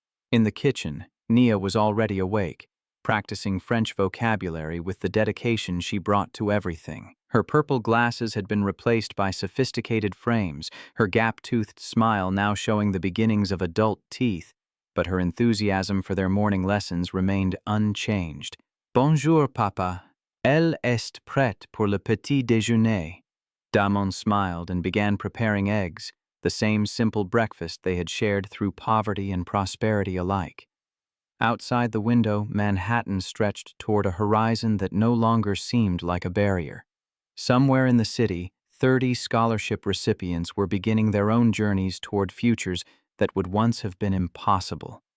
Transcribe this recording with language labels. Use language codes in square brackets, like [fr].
[en] In the kitchen, Nia was already awake, practicing French vocabulary with the dedication she brought to everything. Her purple glasses had been replaced by sophisticated frames, her gap-toothed smile now showing the beginnings of adult teeth, but her enthusiasm for their morning lessons remained unchanged. [fr] "Bonjour, papa. Elle est prête pour le petit déjeuner." [en] Damon smiled and began preparing eggs, the same simple breakfast they had shared through poverty and prosperity alike. Outside the window, Manhattan stretched toward a horizon that no longer seemed like a barrier. Somewhere in the city, 30 scholarship recipients were beginning their own journeys toward futures that would once have been impossible.